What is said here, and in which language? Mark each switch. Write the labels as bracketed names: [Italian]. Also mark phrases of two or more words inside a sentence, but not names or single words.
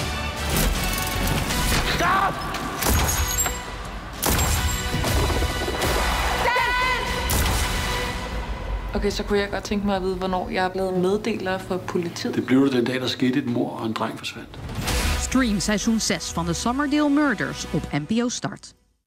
[Danish] Stop! Okay, så kunne jeg godt tænke mig at vide, hvornår jeg er blevet meddeler for politiet. Det blev det den dag, der skete et mord, og en dreng forsvandt. [Dutch] Stream seizoen 6 van de Sommerdale Murders op NPO Start.